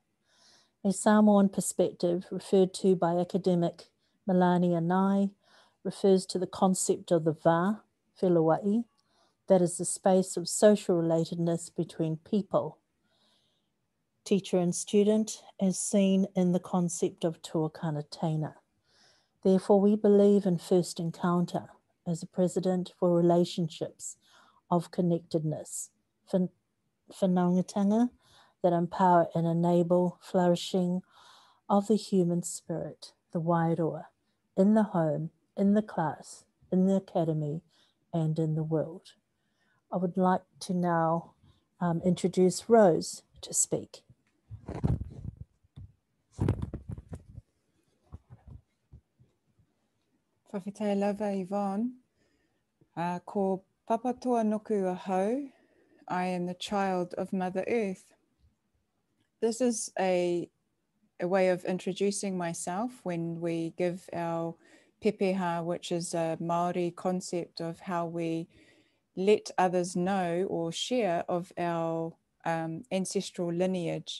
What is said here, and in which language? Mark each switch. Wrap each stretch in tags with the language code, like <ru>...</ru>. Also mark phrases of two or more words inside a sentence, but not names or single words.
<en>A Samoan perspective, referred to by academic Melania Nye, refers to the concept of the va, whelawai, that is the space of social relatedness between people, teacher and student, as seen in the concept of</en> <mi>tuakana teina.</mi> <en>Therefore, we believe in first encounter as a precedent for relationships of connectedness, whanaungatanga that empower and enable flourishing of the human spirit, the Wairoa, in the home, in the class, in the academy, and in the world. I would like to now introduce Rose to speak.</en> <sm>Whawhitai lava, Yvonne.</sm> <mi>Ko Papatuanuku ahau.</mi> <en>I am the child of Mother Earth. This is a way of introducing myself when we give our pepeha, which is a Maori concept of how we let others know or share of our ancestral lineage.</en>